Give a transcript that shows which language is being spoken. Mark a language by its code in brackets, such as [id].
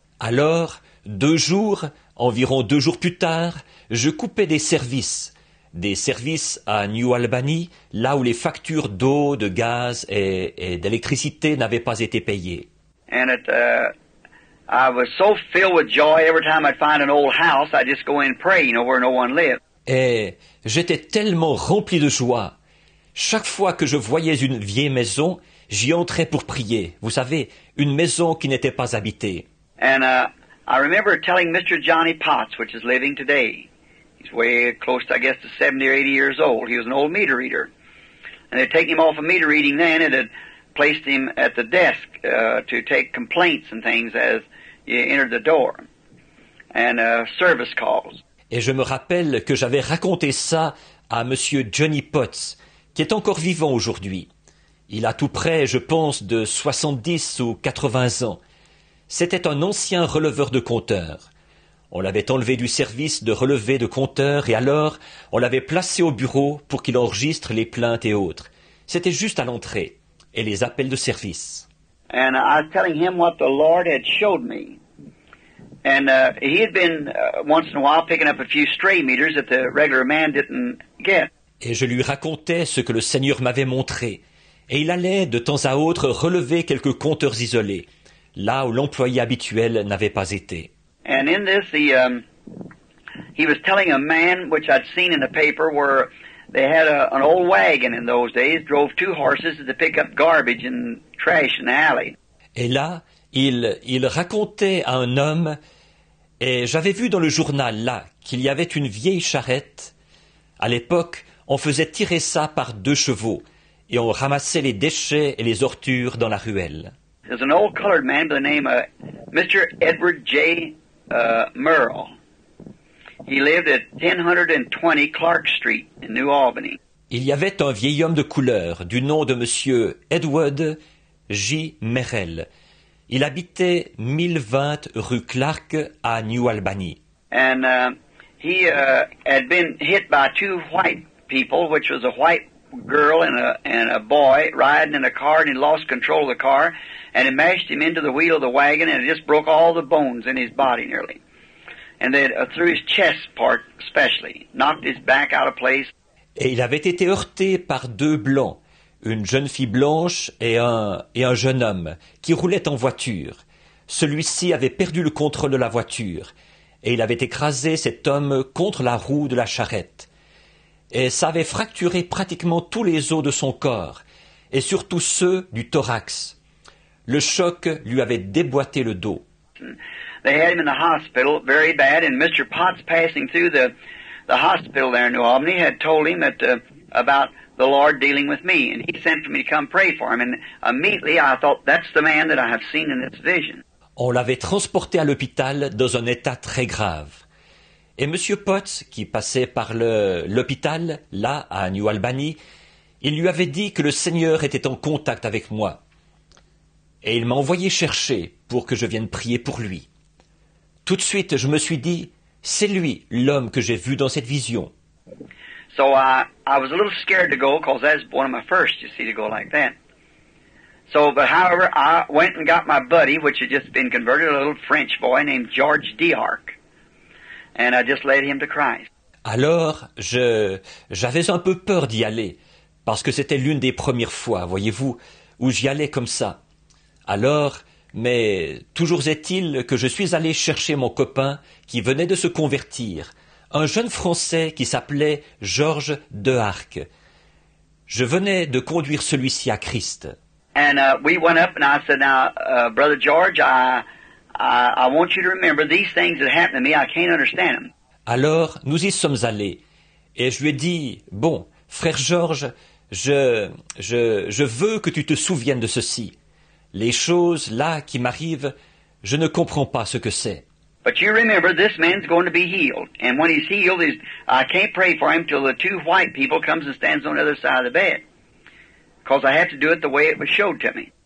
[fr] Alors, environ 2 jours plus tard, je coupais des services à New Albany, là où les factures d'eau, de gaz et d'électricité n'avaient pas été payées. [en] And I was so filled with joy every time I'd find an old house, I'd just go in and pray, where no one lived. [fr] Et j'étais tellement rempli de joie. Chaque fois que je voyais une vieille maison, j'y entrais pour prier. Vous savez, une maison qui n'était pas habitée. [en] And I remember telling Mr. Johnny Potts, which is living today. He's way close to, I guess, to 70 or 80 years old. He was an old meter reader. And they'd taken him off of meter reading then and had placed him at the desk to take complaints and things as you entered the door. And service calls. [fr] Et je me rappelle que j'avais raconté ça à monsieur Johnny Potts, qui est encore vivant aujourd'hui. Il a tout près, je pense, de 70 ou 80 ans. C'était un ancien releveur de compteurs. On l'avait enlevé du service de relevé de compteurs et alors on l'avait placé au bureau pour qu'il enregistre les plaintes et autres. C'était juste à l'entrée. Et les appels de service. [en] And I was telling him what the Lord had showed me. And he had been once in a while picking up a few stray meters that the regular man didn't get. [fr] Et je lui racontais ce que le Seigneur m'avait montré. Et il allait de temps à autre relever quelques compteurs isolés, là où l'employé habituel n'avait pas été. [en] And in this, he was telling a man, which I'd seen in the paper, where they had an old wagon in those days, drove two horses to pick up garbage and trash in the alley. [fr] Et là, il racontait à un homme, et j'avais vu dans le journal là qu'il y avait une vieille charrette. À l'époque, on faisait tirer ça par 2 chevaux, et on ramassait les déchets et les ordures dans la ruelle. [en] There's an old colored man by the name of Mr. Edward J. Merle. He lived at 1020 Clark Street in New Albany. [fr] Il y avait un vieil homme de couleur du nom de monsieur Edward J. Merrill. Il habitait 1020 rue Clark à New Albany. [en] And he had been hit by 2 white people, which was a white girl and a boy riding in a car, and he lost control of the car, and it mashed him into the wheel of the wagon, and it just broke all the bones in his body nearly. And then through his chest part especially, knocked his back out of place. [fr] Et il avait été heurté par 2 blancs, une jeune fille blanche et un jeune homme, qui roulait en voiture. Celui-ci avait perdu le contrôle de la voiture, et il avait écrasé cet homme contre la roue de la charrette. Et ça avait fracturé pratiquement tous les os de son corps, et surtout ceux du thorax. Le choc lui avait déboîté le dos. [en] They had him in the hospital very bad, and Mr. Potts passing through the hospital there in New Albany had told him that about the Lord dealing with me, and he sent for me to come pray for him, and immediately I thought, that's the man that I have seen in this vision. [fr] On l'avait transporté à l'hôpital dans un état très grave. Et M. Potts, qui passait par l'hôpital, là, à New Albany, il lui avait dit que le Seigneur était en contact avec moi. Et il m'a envoyé chercher pour que je vienne prier pour lui. Tout de suite, je me suis dit, c'est lui, l'homme que j'ai vu dans cette vision. [en] So I was a little scared to go, because that's one of my first, you see, to go like that. So, but however, I went and got my buddy, which had just been converted, a little French boy named George D'Arc. And I just led him to Christ. [fr] Alors, j'avais un peu peur d'y aller, parce que c'était l'une des premières fois, voyez-vous, où j'y allais comme ça. Alors, mais toujours est-il que je suis allé chercher mon copain qui venait de se convertir, un jeune Français qui s'appelait George D'Arc. Je venais de conduire celui-ci à Christ. [en] And we went up, and I said, now, Brother George, I want you to remember these things that happened to me, I can't understand them. [fr] Alors, nous y sommes allés, et je lui ai dit, bon, frère Georges, je veux que tu te souviennes de ceci. Les choses, là, qui m'arrivent, je ne comprends pas ce que c'est. [en] But you remember, this man's going to be healed. And when he's healed, I can't pray for him till the 2 white people comes and stands on the other side of the bed. Because I have to do it the way it was showed to me.